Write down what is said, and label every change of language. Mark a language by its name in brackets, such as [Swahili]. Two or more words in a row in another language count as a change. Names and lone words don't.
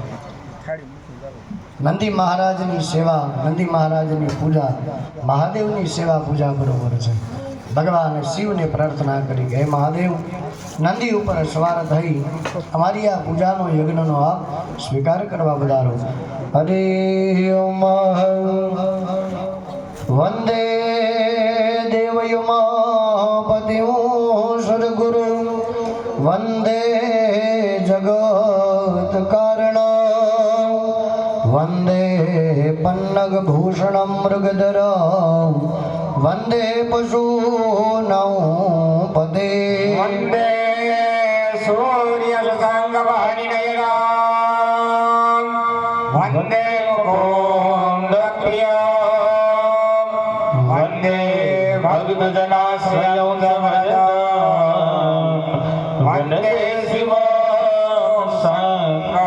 [Gujarati] નંદી મહારાજની સેવા, નંદી મહારાજની પૂજા, મહાદેવની સેવા પૂજા બરોબર છે। ભગવાન શિવ ને પ્રાર્થના કરી હે મહાદેવ નંદી ઉપર સવાર થઈ અમારી આ પૂજાનો યજ્ઞનો આપ સ્વીકાર કરવા બધારો। [Sanskrit] हरे ओम वंदे देवयुमापतिं सद्गुरु वंदे जगत कारणं वंदे पन्नग भूषणं मृगधरं वंदे पशूनां पदे वंदे सूर्य शशांकवाहिनीनयनां वंदे मुकुंदप्रियं वंदे भक्तजनाश्रयं वंदे शिवशंकरं।